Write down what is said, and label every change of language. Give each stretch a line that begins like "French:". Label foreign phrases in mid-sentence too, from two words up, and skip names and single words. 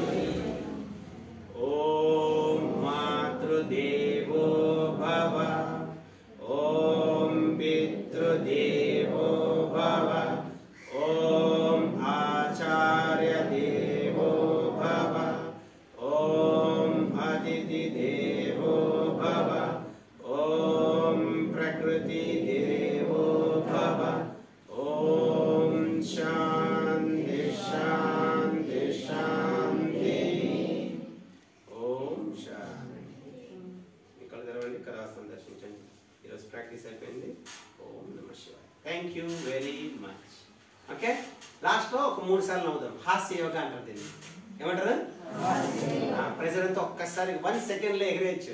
Sanskrit: ॐ मातृदेवो भव ॐ पितृदेवो भव ॐ आचार्यदेवो भव ॐ अतिथिदेवो भव ॐ प्रकृतिदेवो भव। ॐ शान्ति शान्ति शान्ति। ॐ शान्ति।
Telugu: ఇక్కడ తెరవండి, ఇక్కడ రాస్తాను, దర్శించండి. ఈరోజు ప్రాక్టీస్ అయిపోయింది.
Sanskrit: ॐ नम शिवाय.
English: thank you very much.
Telugu: ఓకే, లాస్ట్లో ఒక 3 సార్లు నవ్వుదాం. హాస్య యోగా అంటారు దీన్ని. ఏమంటారు? ప్రెజర్ అంతా ఒక్కసారి 1 సెకండ్లో ఎగరేయచ్చు.